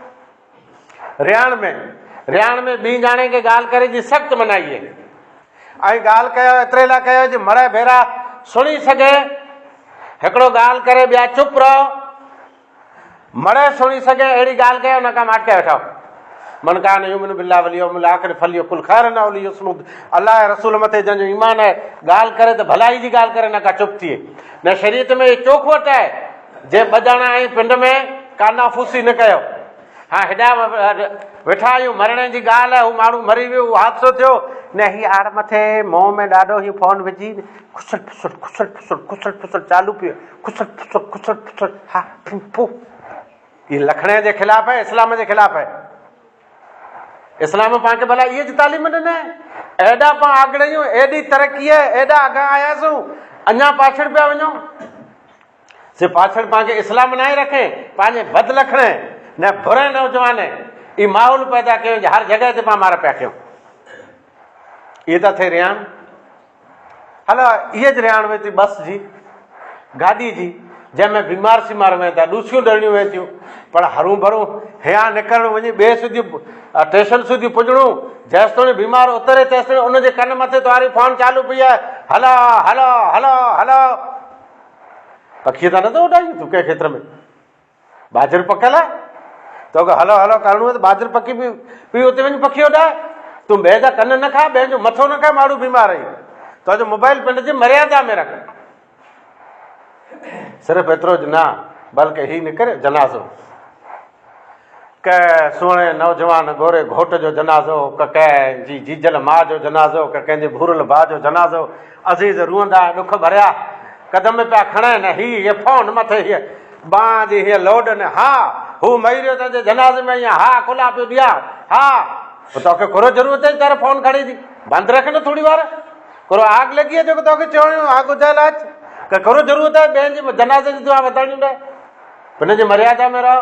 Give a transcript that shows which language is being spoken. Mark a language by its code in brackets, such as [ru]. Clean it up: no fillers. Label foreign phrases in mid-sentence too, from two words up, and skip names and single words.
[sd] रियाण में ॿी ॼाणे खे ॻाल्हि करे जी सख़्तु मनाई आहे। ऐं ॻाल्हि कयो एतिरे लाइ कयो जे मड़े भेरा सुणी सघे। हिकिड़ो ॻाल्हि करे ॿिया चुप रहो, मड़े सुणी सघे अहिड़ी ॻाल्हि कयो, न का माटके वेठो। [ar] من كان يؤمن بالله واليوم الآخر فليقل خيرا أو ليصمت. [sd] अल्लाह रसूल मथे जंहिंजो ईमान आहे, ॻाल्हि करे त भलाई जी ॻाल्हि करे, न का चुप थिए। न शरीयत में चोखवट आहे जे 2 ॼणा आहियूं पिंड में कानाफूसी न कयो। हाँ, हेॾा वेठा आहियूं, मरणे जी ॻाल्हि आहे, हू माण्हू मरी वियो, उहो हादसो थियो, न हीअ आड़ मथे मुंहं में ॾाढो हीअ फोन विझी खुसड़ फुसड़ चालू पियो, खुसड़ हा फू। ये लखणे जे ख़िलाफ़ है, इस्लाम जे ख़िलाफ़ है। इस्लाम पाण खे भला इहे जी तालीम ॾिने, एॾा पाण आगड़ियूं, एॾी तरक़ी आहे, एॾा अॻां आयासीं, अञा पाछड़ पिया वञूं। सिर्फ़ु पाछड़ पाण खे इस्लाम न आहे रखे, पंहिंजे बद लखणे न बुरे नौजवान ई माहौल पैदा कयूं, हर जॻह ते पाण मार पिया कयूं। इहे त थिए रियाण। हलो, इहे ज रियाण वेंदी बस जी, गाॾी जी, जंहिंमें बीमार सीमार वेंदा, ॾूसियूं ॾरणियूं वेंदियूं, पर हरू भरूं हियां निकिरणु वञी ॿिए सुधी स्टेशन सुधी पुॼणो, जेसि ताईं बीमार उतरे तेसि ताईं उनजे कन मथे तुम्हारी फोन चालू पई आहे, हलो हलो हलो हलो। पखीअ त नथो उॾाई तूं कंहिं खेत्र में, बाजर पकियल आहे, तोखे हलो हलो करिणो आहे त बाजर पकी पी उते वञी पखी उॾाए। तूं ॿिए जा कन न खा, ॿिए जो मथो न खा, माण्हू बीमार आई। तुंहिंजो मोबाइल पिंड जी मर्यादा में रख। सिर्फ़ु एतिरो ज न, बल्कि ही निकिरे जनाज़ो, कंहिं सुहिणे नौजवान गोरे घोट जो जनाज़ो, कंहिंजी जीजल माउ जो जनाज़ो, कंहिंजे भूरल भाउ जो जनाज़ो, अज़ीज़ रुअंदा ॾुख भरिया कदम पिया खणनि, हीअ फोन मथे हीअ बांह जी हीअ लोड न, हा हू मरी वियो तुंहिंजे जनाज़े में, ईअं हा खुला पियो ॾिया, हा तोखे कुरो ज़रूरत आहे तारे फोन खणी थी बंदि रख न थोरी वार, कुरो आग लॻी आहे जेको तोखे चवणो आग उजाल अच, करो ज़रूरत आहे ॿियनि जे जनाज़े जी दुआ वधाइणी न, हुन जी मर्यादा में रहो।